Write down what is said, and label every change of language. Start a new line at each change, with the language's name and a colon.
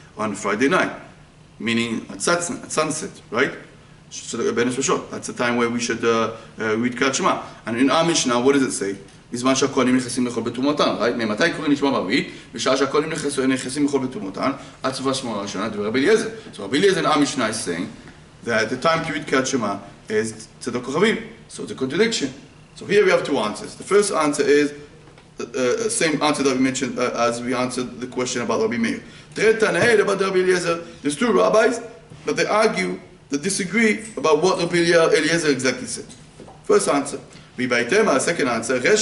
English: on Friday night, meaning at sunset, right? So that's the time where we should read Kriyat Shema. And in our Mishnah, what does it say?
Hebrew: בזמן שהכהנים נכנסים לאכול בתרומתן,
English: right?
Hebrew: ממתי קוראים נשמע בערבית? בשעה שהכהנים נכנסים לאכול בתרומתן, עד סוף השמונה הראשונה, דבר רבי אליעזר.
English: So Rabbi Eliezer in our Mishnah is saying that the time to read Kriyat Shema is tzedek kochavim. So it's a contradiction. So here we have two answers. The first answer is same answer that we mentioned as we answered the question about Rabbi Meir. About Rabbi Eliezer, there's two rabbis that they argue, that disagree about what Rabbi Eliezer exactly said. First answer. Second answer.